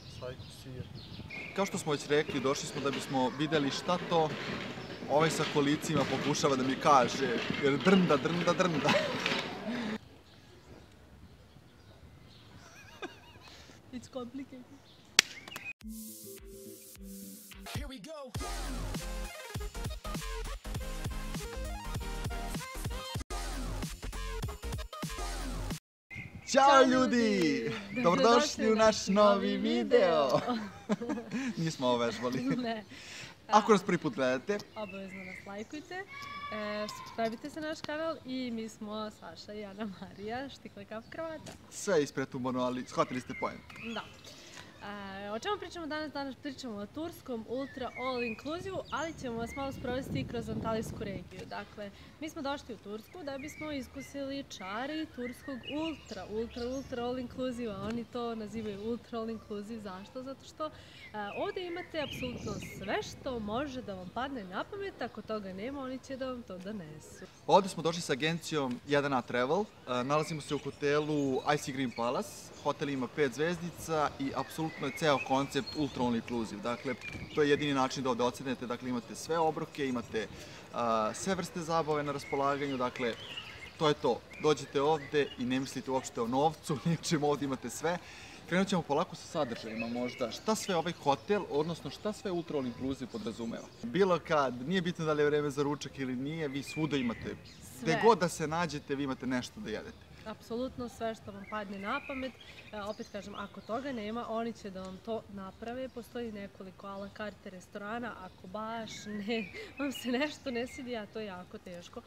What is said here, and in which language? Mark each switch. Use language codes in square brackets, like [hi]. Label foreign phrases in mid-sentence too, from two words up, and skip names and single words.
[en] sir. [sr] Kao što smo već rekli, došli smo da bismo videli šta to ovaj sa kolicima pokušava da mi kaže, jer drnda. [en] It's complicated. Here we go. [sr] Ćao ljudi! Dobrodošli u naš novi video! Nismo ovo vežbali. Ne. Ako nas prvi put gledate, Obavezno nas lajkujte, subscribe-ite se na naš kanal i mi smo Saša i Ana Marija, štikle kaf kravata. sve ispretumano, ali shvatili ste pojem. Da. O čemu pričamo danas? Danas pričamo o turskom ultra [en] all inclusive, [sr] ali ćemo vas malo sprovesti kroz Antalijsku regiju. Dakle, mi smo došli u Tursku da bismo iskusili čari turskog ultra [en] all inclusive, [sr] a oni to nazivaju ultra [en] all inclusive. [sr] Zašto? Zato što ovdje imate apsolutno sve što može da vam padne na pamet, ako toga nema, oni će da vam to donesu. Ovdje smo došli sa agencijom 1A Travel, nalazimo se u hotelu Icy Green Palace. Hotel ima 5 zvezdica i apsolutno je ceo koncept ultra [en] all inclusive. [sr] Dakle, to je jedini način da ovdje ocenete. Dakle, imate sve obroke, imate sve vrste zabave na raspolaganju. Dakle, to je to. Dođete ovdje i ne mislite uopšte o novcu, ničem, ovdje imate sve. Krenut ćemo polako sa sadržajima možda. Šta sve ovaj hotel, odnosno šta sve ultra [en] all inclusive [sr] podrazumeva? Bilo kad, nije bitno da li je vreme za ručak ili nije, vi svuda imate. Gde god da se nađete, vi imate nešto da jedete. Apsolutno sve što vam padne na pamet. Opet kažem, ako toga nema, oni će da vam to naprave. Postoji nekoliko [fr] a la carte [sr] restorana, ako baš vam se nešto ne svidi, a to je jako teško.